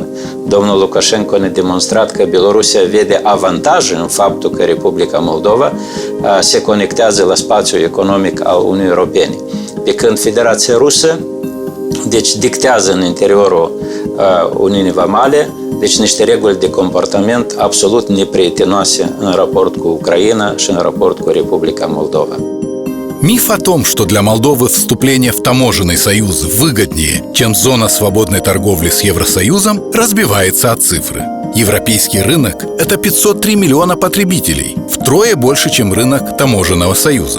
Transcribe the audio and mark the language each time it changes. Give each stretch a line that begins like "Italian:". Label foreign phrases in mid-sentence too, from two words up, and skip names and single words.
Romanian: Domnul Lukashenko ne-a demonstrat că Bielorusia vede avantaje în faptul că Republica Moldova se conectează la spațiul economic al Uniunii Europene. Pe când Federația Rusă dictează în interiorul Uniunii Vamale niște reguli de comportament absolut neprietenoase în raport cu Ucraina și în raport cu Republica Moldova.
Russian: Миф о том, что для Молдовы вступление в таможенный союз выгоднее, чем зона свободной торговли с Евросоюзом, разбивается от цифры. Европейский рынок – это 503 миллиона потребителей, втрое больше, чем рынок таможенного союза.